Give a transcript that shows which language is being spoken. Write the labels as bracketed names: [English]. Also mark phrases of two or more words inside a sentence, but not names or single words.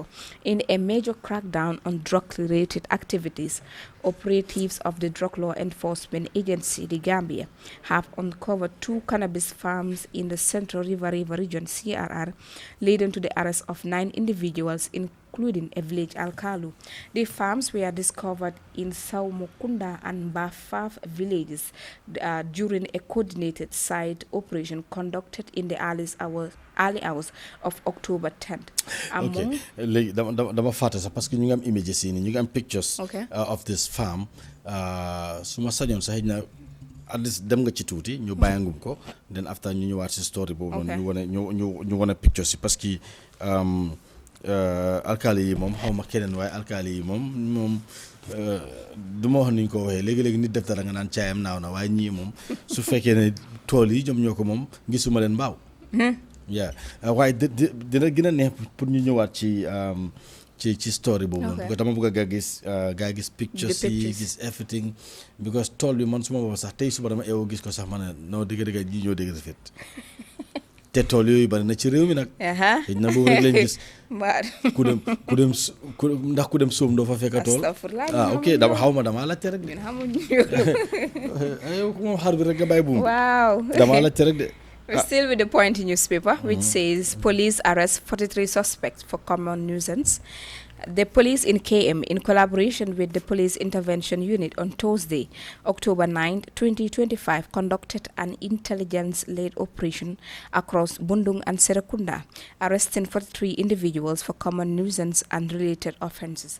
[English] In a major crackdown on drug-related activities, operatives of the Drug Law Enforcement Agency, the Gambia, have uncovered 2 cannabis farms in the Central River region, CRR, leading to the arrest of 9 individuals, including a village Alkalu. The farms were discovered in Saumokunda and Bafaf villages during a coordinated site operation conducted in the early hours of October 10th. [Wolof] Okay, léegi dama fàtte sax [French] parce que [Wolof] ñu ngi am images yi nii ñu ngi am [English] pictures of this farm [Wolof] su ma sañoon sax xëy na [English] at least [Wolof] dem nga ci tuuti ñu bàyyangum ko [English] then after [Wolof] ñu ñëwaat si story boobu noonu ñu wane pictures yi [French] parce que [Wolof] alkaali yi moom xaw ma keneen waaye alkaali yi moom du ma wax ni ñu ko waxee léegi-léegi nit def dara nga naan caayam naaw na waaye ñii moom su fekkee ne tool yi ñoom ñoo ko moom gisuma leen mbaaw yeah waaye dina gën a neex pour ñu ñëwaat ci story boobu noonu [French] parce que [Wolof] dama bëgg a gaa gis pictures yi gis [English] everything because [Wolof] tool bi man suma boobu sax tey suba dama eewoo gis ko sax ma ne non dëgg ñi ñoo dëgg rafet te tool yooyu bari na ci réew mi nag xëy na boobu rek lañ gis ku dem soom doo fa fekk tool ok dama xaw ma damaa laajte rek de yow moom xar bi rek nga bàyyi buum damaa laajte rek de. [English] We're still with the point in newspaper, which says police arrest 43 suspects for common nuisance. The police in KM, in collaboration with the Police Intervention Unit on Thursday, October 9, 2025, conducted an intelligence-led operation across Bundung and Serekunda, arresting 43 individuals for common nuisance and related offences.